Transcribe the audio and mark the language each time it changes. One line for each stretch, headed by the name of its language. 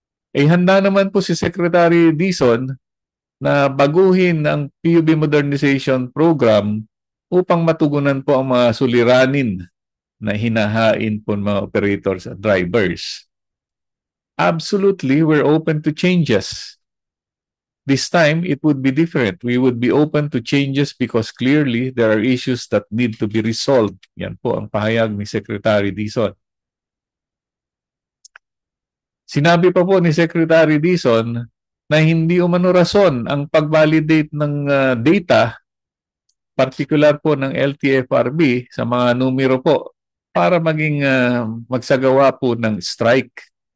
Filipino: Handa naman po si Secretary Dizon na baguhin ang PUB Modernization Program upang matugunan po ang mga suliranin na hinahain po ng mga operators at drivers.
English: Absolutely, we're open to changes. This time, it would be different. We would be open to changes because clearly there are issues that need to be resolved.
Filipino: Yan po ang pahayag ni Secretary Dizon. Sinabi pa po ni Secretary Dizon na hindi umano rason ang pag-validate ng data, particular po ng LTFRB sa mga numero po, para maging magsagawa po ng strike.